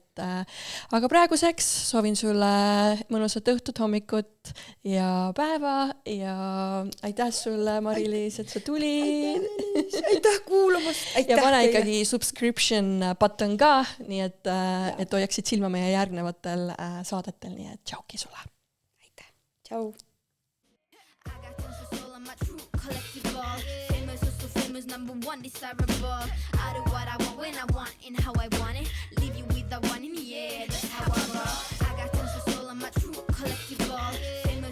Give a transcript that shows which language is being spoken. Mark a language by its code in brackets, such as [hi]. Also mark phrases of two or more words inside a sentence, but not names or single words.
[et] Aga praeguseks soovin sulle mõnusat õhtut, hommikut ja päeva ja aitäh sulle, Mari-Liis, et sa tulid. Aitäh kuulamast. Ja pane ikkagi [en] subscription button [et] ka, nii et hoiaksid silma meie järgnevatel saadetel, nii et tšauki sulle. Aitäh. Tšau. [en] Number one desirable. I do what I want when I want and how I want it. Leave you with the one in the air. That's how I roll. I got tons of soul. I'm a true collectible.